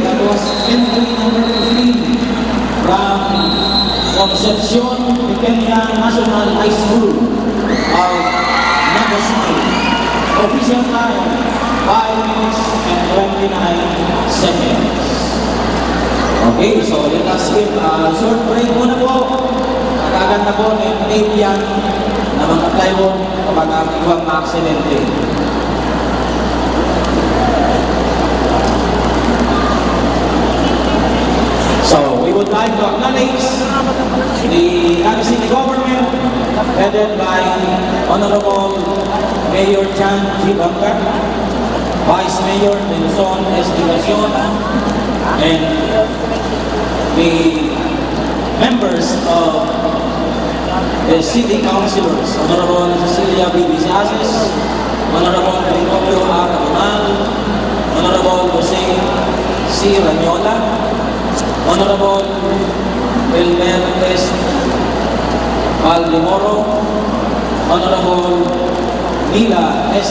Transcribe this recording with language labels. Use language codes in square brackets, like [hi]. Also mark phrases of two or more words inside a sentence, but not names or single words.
[en] was entry number 15 from Concepcion Pequeña National High School of Naga City. Official time, 5 minutes and 29 seconds. Okay, so let us give a short break [tl] muna po. Nakaganda po ng tape yan na mga plywood kapag ang ibang aksidente. [en] So, we would like to acknowledge the Naga City government headed by Honorable Mayor Chan G. Bangka, Vice Mayor Nelson Estivacion, and the members of the city councilors, Honorable Cecilia B. Bizases, Honorable Gregorio R. Agonal, Honorable Jose C. Ranyola, Honorable Wilmer S. Valdemoro, Honorable Mila S.